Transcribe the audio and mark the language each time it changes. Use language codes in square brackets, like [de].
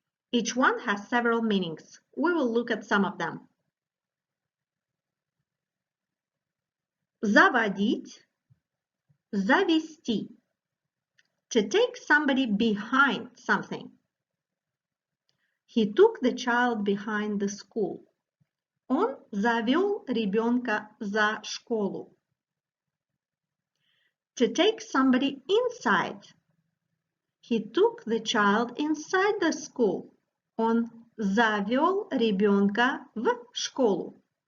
[en] Each one has several meanings. We will look at some of them. [ru] Заводить, завести. [en] To take somebody behind something. He took the child behind the school. [ru] Он завел ребенка за школу. [en] To take somebody inside. He took the child inside the school. [ru] Он завел ребенка в школу.